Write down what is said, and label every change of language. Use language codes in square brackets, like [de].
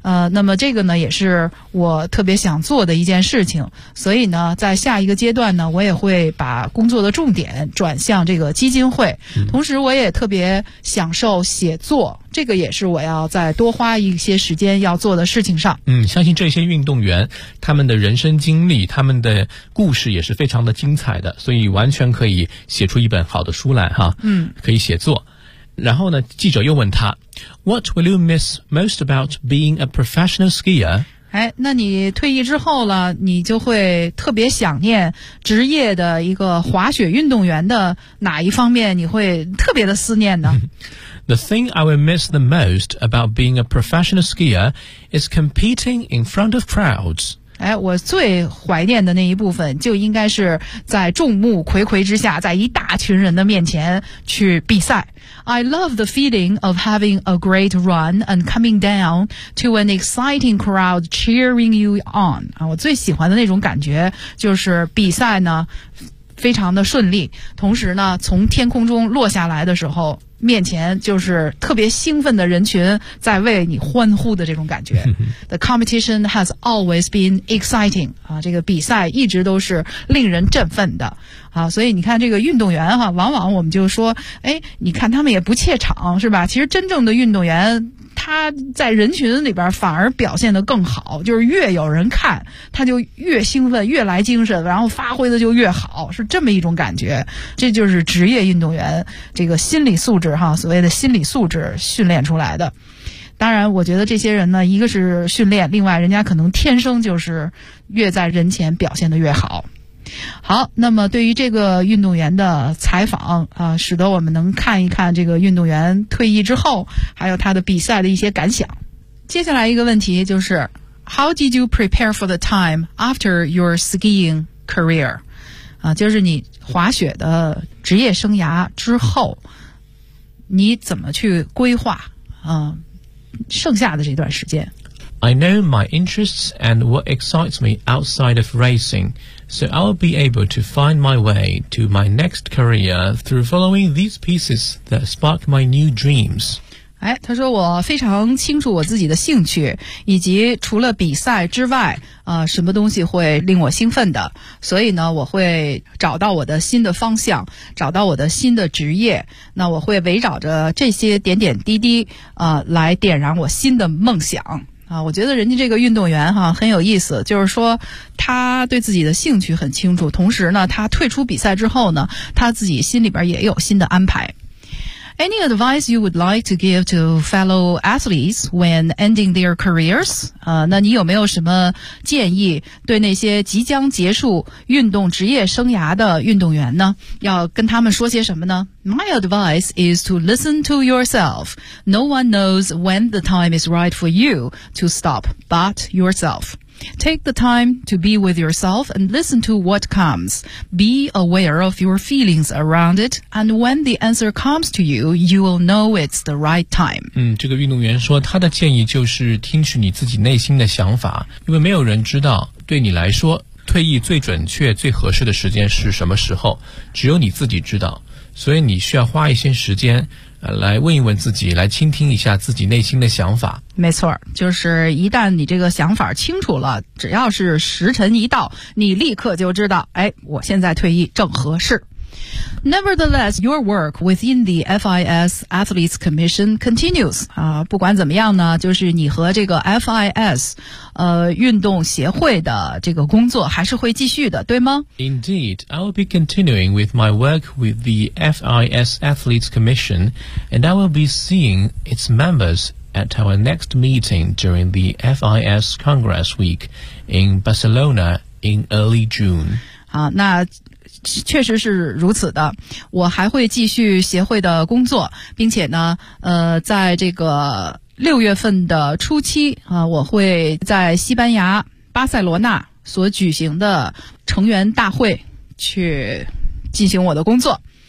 [zh] 那么这个呢也是我特别想做的一件事情，所以呢在下一个阶段呢我也会把工作的重点转向这个基金会，同时我也特别享受写作，这个也是我要再多花一些时间要做的事情上。嗯，相信这些运动员他们的人生经历，他们的故事也是非常的精彩的，所以完全可以写出一本好的书来哈。嗯，可以写作。然后呢记者又问他， [en] What will you miss most about being a professional skier? [zh] 哎，那你退役之后了，你就会特别想念职业的一个滑雪运动员的哪一方面你会特别的思念呢？ [en] The thing I will miss the most about being a professional skier is competing in front of crowds. [zh] 哎，我最怀念的那一部分就应该是在众目睽睽之下，在一大群人的面前去比赛。 [en] I love the feeling of having a great run and coming down to an exciting crowd cheering you on. [zh] 我最喜欢的那种感觉就是比赛呢非常的顺利，同时呢从天空中落下来的时候面前就是特别兴奋的人群在为你欢呼的这种感觉。 [en] The competition has always been exciting. [zh] 啊，这个比赛一直都是令人振奋的。啊，所以你看这个运动员哈，往往我们就说，哎，你看他们也不怯场，是吧？其实真正的运动员他在人群里边反而表现得更好，就是越有人看他就越兴奋越来精神，然后发挥的就越好，是这么一种感觉。这就是职业运动员这个心理素质哈，所谓的心理素质训练出来的。当然我觉得这些人呢一个是训练，另外人家可能天生就是越在人前表现得越好。好，那么对于这个运动员的采访啊，使得我们能看一看这个运动员退役之后还有他的比赛的一些感想。接下来一个问题就是 [en] How did you prepare for the time after your skiing career? [zh] 啊，就是你滑雪的职业生涯之后你怎么去规划剩下的这段时间。 [en] I know my interests and what excites me outside of racing, so I'll be able to find my way to my next career through following these pieces that spark my new dreams. [zh] 哎，他说我非常清楚我自己的兴趣，以及除了比赛之外，什么东西会令我兴奋的，所以呢，我会找到我的新的方向，找到我的新的职业，那我会围绕着这些点点滴滴，来点燃我新的梦想。啊，我觉得人家这个运动员哈很有意思，就是说他对自己的兴趣很清楚，同时呢他退出比赛之后呢他自己心里边也有新的安排。 [en] Any advice you would like to give to fellow athletes when ending their careers? [zh] 那你有没有什么建议对那些即将结束运动职业生涯的运动员呢，要跟他们说些什么呢？ [en] My advice is to listen to yourself. No one knows when the time is right for you to stop but yourself. Take the time to be with yourself and listen to what comes. Be aware of your feelings around it, and when the answer comes to you, you will know it's the right time. [zh] 嗯，这个运动员说他的建议就是听取你自己内心的想法，因为没有人知道对你来说退役最准确最合适的时间是什么时候，只有你自己知道，所以你需要花一些时间来问一问自己，来倾听一下自己内心的想法。没错，就是一旦你这个想法清楚了，只要是时辰一到，你立刻就知道，哎，我现在退役正合适。 [en] Nevertheless, your work within the FIS Athletes Commission continues. [zh] 不管怎么样呢，就是你和这个 FIS, 运动协会的这个工作还是会继续的，对吗？ [en] Indeed, I will be continuing with my work with the FIS Athletes Commission, and I will be seeing its members at our next meeting during the FIS Congress Week in Barcelona in early June. [zh] 那确实是如此的，我还会继续协会的工作，并且呢，在这个六月份的初期啊，我会在西班牙巴塞罗那所举行的成员大会去进行我的工作。